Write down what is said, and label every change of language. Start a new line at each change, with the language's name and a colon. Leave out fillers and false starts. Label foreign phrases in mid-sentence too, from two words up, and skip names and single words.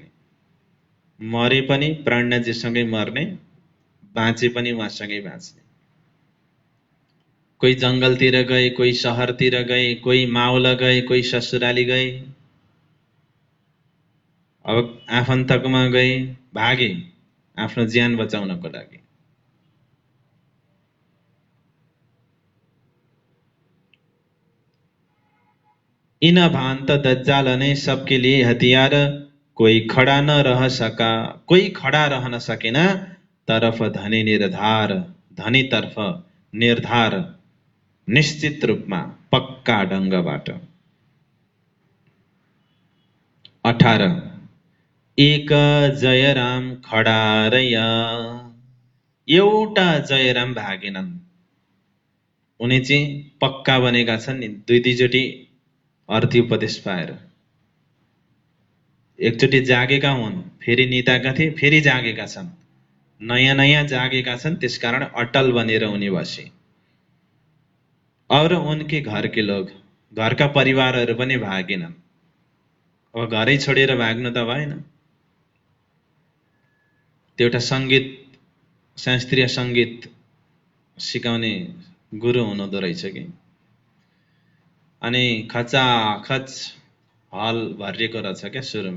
Nepali: मरे पनि प्राणनाथजीसँगै मर्ने, बाँचे पनि उहाँसँगै बाँच्ने। कोही जङ्गलतिर गए, कोही शहरतिर गए, कोही मावल गए, कोही ससुराली गए, अब आफन्तकोमा गए, भागे आफ्नो ज्यान बचाउनको लागि।
Hindi: इन भान्त दज्जाल ने सबके लिए हतियार, कोई खड़ा न रह सका,
Nepali: कोही खडा रहन सकेन, तरफ धनी निर्धार, धनी तर्फ निर्धार, निश्चित रूपमा पक्का ढङ्गबाट।
Hindi: 18 एक जयराम खडा रया,
Nepali: एउटा जयराम भागेनन्। उनी चाहिँ पक्का बनेका छन् नि, दुईचोटि अर्थी उपदेश पाएर। एकचोटि जागेका हुन्, फेरि निदाएका थिए, फेरि जागेका छन्, नयाँ नयाँ जागेका छन्, त्यसकारण अटल बनेर उनी बसे।
Hindi: और उनके घर के लोग,
Nepali: घरका परिवारहरू पनि भागेनन्। अब घरै छोडेर भाग्नु त भएन। त्यो एउटा सङ्गीत, शास्त्रीय सङ्गीत सिकाउने गुरु हुनुहुँदो रहेछ कि। अनि खचाखच हल भरिएको रहेछ क्या सुरुमा।